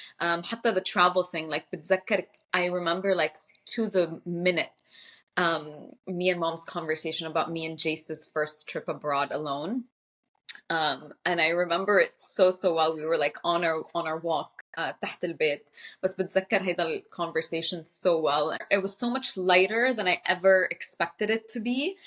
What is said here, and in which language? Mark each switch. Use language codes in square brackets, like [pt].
[ar] حتى [en] the travel thing, like [ar] بتذكر, [en] I remember like to the minute, me and mom's conversation about me and Jace's first trip abroad alone. And I remember it so well. We were like on our walk [ar] تحت البيت. بس بتذكر هيدا الconversation [en] so well. It was so much lighter than I ever expected it to be.